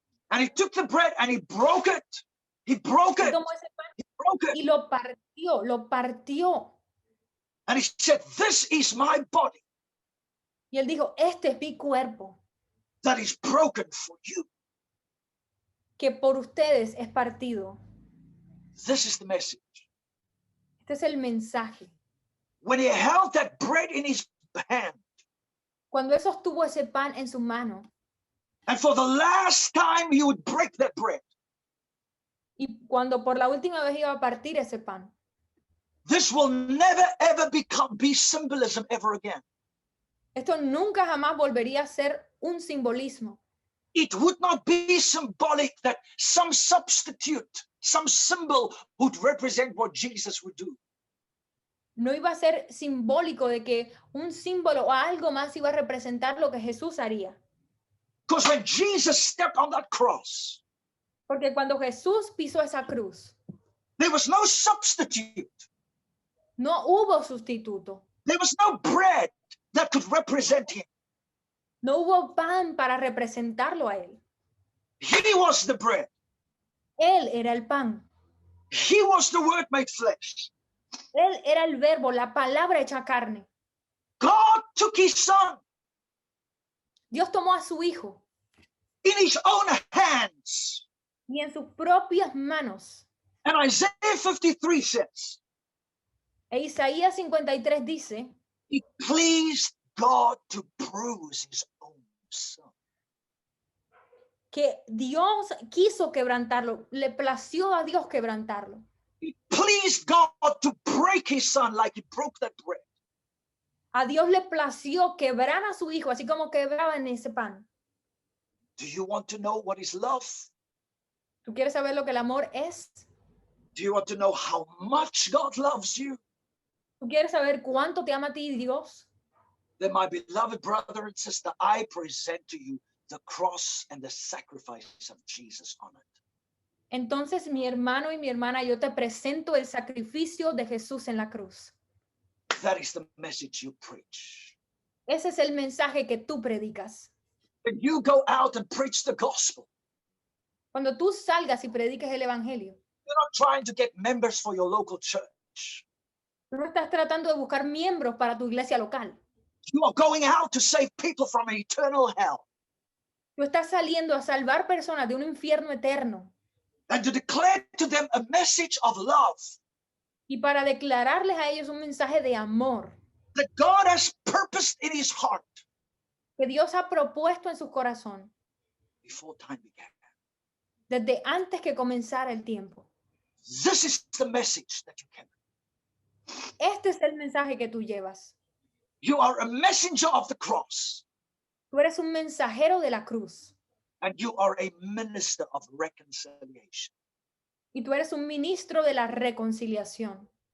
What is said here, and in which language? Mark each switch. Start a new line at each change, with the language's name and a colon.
English: And he took the bread and he broke it. He broke
Spanish: Él
English: it.
Spanish: tomó ese pan
English: He broke it.
Spanish: y lo partió.
English: And he said, this is my body
Spanish: Y él dijo, este es mi cuerpo,
English: that is broken for you.
Spanish: que por ustedes es partido.
English: This is the message.
Spanish: Este es el mensaje.
English: When he held that bread in his hand,
Spanish: Cuando él sostuvo ese pan en su mano
English: and for the last time he would break that bread,
Spanish: y cuando por la última vez iba a partir ese pan,
English: this will never ever be symbolism ever again.
Spanish: esto nunca jamás volvería a ser un simbolismo.
English: It would not be symbolic that some substitute, some symbol would represent what Jesus would do.
Spanish: No iba a ser simbólico de que un símbolo o algo más iba a representar lo que Jesús haría.
English: Because when Jesus stepped on that cross,
Spanish: Porque cuando Jesús pisó esa cruz,
English: there was no substitute.
Spanish: no hubo sustituto.
English: There was no bread that could represent him.
Spanish: No hubo pan para representarlo a él.
English: He was the bread.
Spanish: Él era el pan.
English: He was the word made flesh.
Spanish: Él era el verbo, la palabra hecha carne.
English: God took his son
Spanish: Dios tomó a su hijo
English: in his own hands.
Spanish: y en sus propias manos.
English: And Isaiah 53 says,
Spanish: E Isaías 53 dice,
English: it pleased God to bruise his own son.
Spanish: que Dios quiso quebrantarlo, le plació a Dios quebrantarlo.
English: It pleased God to break his son like he broke that bread.
Spanish: A Dios le plació quebrar a su hijo, así como quebraba en ese pan.
English: Do you want to know what is love?
Spanish: ¿Tú quieres saber lo que el amor es?
English: Do you want to know how much God loves you?
Spanish: ¿Tú quieres saber cuánto te ama a ti Dios?
English: Then, my beloved brother and sister, I present to you the cross and the sacrifice of Jesus on it.
Spanish: Entonces, mi hermano y mi hermana, yo te presento el sacrificio de Jesús en la cruz.
English: That is the message you preach.
Spanish: Ese es el mensaje que tú predicas.
English: When you go out and preach the gospel,
Spanish: Cuando tú salgas y prediques el evangelio,
English: you're not trying to get members for your local church.
Spanish: tú no estás tratando de buscar miembros para tu iglesia local.
English: You are going out to save people from an eternal hell
Spanish: Tú estás saliendo a salvar personas de un infierno eterno
English: and to declare to them a message of love
Spanish: y para declararles a ellos un mensaje de amor
English: that God has purposed in his heart
Spanish: que Dios ha propuesto en su corazón
English: before time began.
Spanish: desde antes que comenzara el tiempo.
English: This is the message that you carry.
Spanish: Este es el mensaje que tú llevas.
English: You are a messenger of the cross,
Spanish: Tú eres un mensajero de la cruz
English: and you are a minister of reconciliation.
Spanish: y tú eres un ministro de la reconciliación.